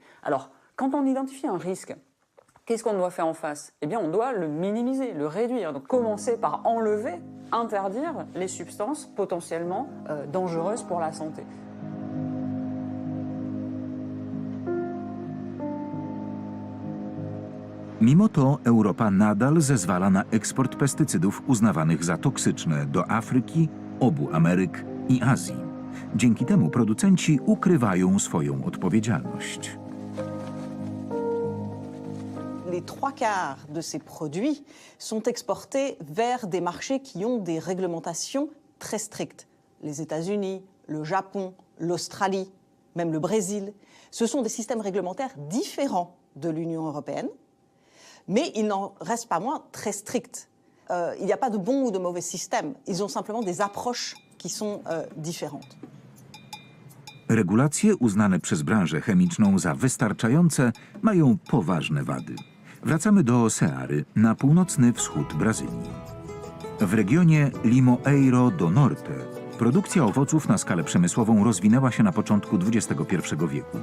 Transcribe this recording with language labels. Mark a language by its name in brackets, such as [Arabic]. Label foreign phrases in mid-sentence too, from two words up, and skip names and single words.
[French] Alors, quand on identifie un risque, qu'est-ce qu'on doit faire en face? Eh bien, on doit le minimiser, le réduire. Donc, commencer par enlever, interdire les substances potentiellement dangereuses pour la santé. [Polish] Mimo to Europa nadal zezwala na eksport pestycydów uznawanych za toksyczne do Afryki, obu Ameryk i Azji. Dzięki temu producenci ukrywają swoją odpowiedzialność. [French] Les 3/4 de ces produits sont exportés vers des marchés qui ont des réglementations très strictes. Les États-Unis, le Japon, l'Australie, même le Brésil. Ce sont des systèmes réglementaires différents de l'Union européenne, mais il n'en reste pas moins très stricts. Il n'y a pas de bon ou de mauvais système. Ils ont simplement des approches qui sont différentes. [Polish] Regulacje uznane przez branżę chemiczną za wystarczające mają poważne wady. Wracamy do Ceary, na północny wschód Brazylii. W regionie Limoeiro do Norte produkcja owoców na skalę przemysłową rozwinęła się na początku XXI wieku.